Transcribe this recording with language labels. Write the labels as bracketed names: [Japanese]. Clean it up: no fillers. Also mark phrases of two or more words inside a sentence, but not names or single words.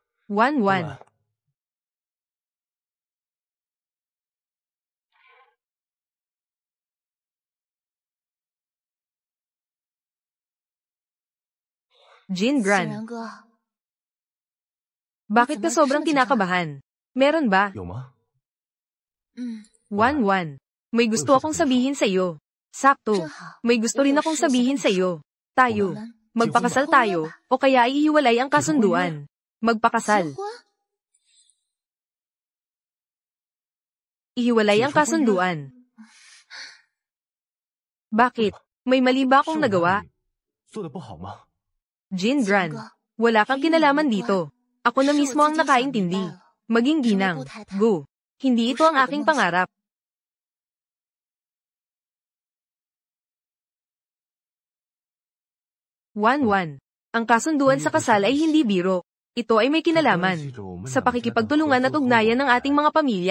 [Filipino] 1-1. Jin Gran. [Chinese] 人哥， [Filipino] Bakit ka sobrang kinakabahan? Meron ba? [Chinese] 有吗？ [Filipino] 1-1. May gusto akong sabihin sa iyo. Sakto. [Chinese] 正好， [Filipino] May gusto rin akong sabihin sa iyo. [Chinese] 我 [Filipino] Tayo. [Chinese] 们 [Filipino] Magpakasal tayo, o kaya ihiwalay ang kasunduan. [Chinese] 结 [Filipino] Magpakasal. [Chinese] 婚？ [Filipino] Ihiwalay ang kasunduan. Bakit? May mali ba akong nagawa? [Chinese] 做的不好吗？ [Filipino] Jin [Chinese] 人 [Filipino] Gran. [Chinese] 哥， [Filipino] Wala kang kinalaman dito. Ako na mismo ang nakaintindi. Maging ginang. Go. Hindi ito ang aking pangarap. One. Ang kasunduan sa kasal ay hindi biro. Ito ay may kinalaman sa pakikipagtulungan at ugnayan ng ating mga pamilya.